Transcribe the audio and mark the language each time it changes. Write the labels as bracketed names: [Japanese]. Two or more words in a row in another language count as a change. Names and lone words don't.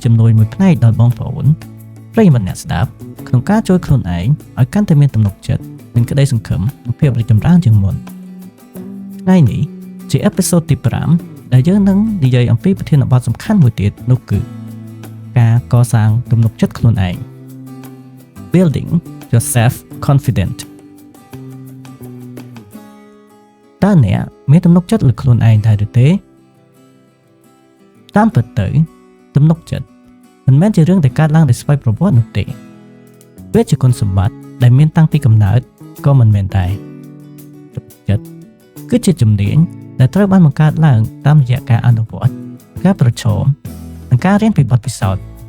[Khmer] ជំនួយមួយផ្នែកដល់បងប្អូនប្រិយមិត្តអ្នកស្ដាប់ក្នុងការជួយខ្លួនឯងឲ្យកាន់តែមានទំនុកចិត្តនិងក្តីសង្ឃឹមនិងភាពរីកចម្រើនជាងមុនថ្ងៃនេះជាអេពីសូតទី5ដែលយើងនឹងនិយាយអំពីប្រធានបទសំខាន់មួយទៀតនោះគឺការកសាងទំនុកចិត្តខ្លួនឯង [English] Building yourself confident [Khmer] តើអ្នកមានទំនុកចិត្តលើខ្លួនឯងដែរឬទេ តាមពិតទៅទំនុកចិត្តមិនមែនជារឿងដែលកើតឡើងដោយស្វ័យប្រវត្តិនោះទេវាជាគុណសម្បត្តិដែលមានតាំងពីកំណើតក៏មិនមែនដែរទំនុកចិត្តគឺជាជំនាញដែលត្រូវបានបង្កើតឡើងតាមរយៈការអនុវត្តការប្រឈមនិងការរៀនពីបទពិសោធន៍